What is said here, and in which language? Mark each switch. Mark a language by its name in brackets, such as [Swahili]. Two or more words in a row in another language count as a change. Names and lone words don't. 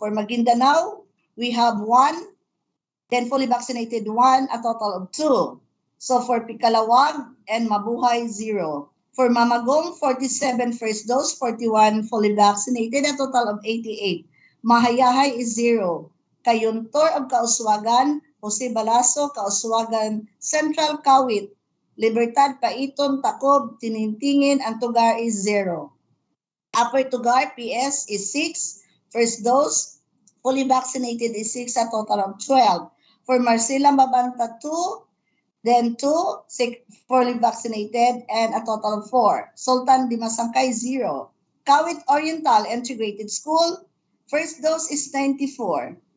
[English] For Maguindanao, we have 1, then fully vaccinated 1, a total of 2. So for Pikalawag and Mabuhay, 0. For Mamagong, 47 first dose, 41 fully vaccinated, a total of 88. Mahayahay is 0. Kayuntor of Kauswagan, Jose Balaso, Kauswagan, Central Kawit, Libertad, Paiton, Tacob, Tinintingin, and Tugar is 0. Upper Tugar, PS is 6. First dose, fully vaccinated is 6, a total of 12. For Marcela Mabanta, 2. Then 2, fully vaccinated, and a total of 4. Sultan Dimasangkay, 0. Kawit Oriental Integrated School, first dose is 94.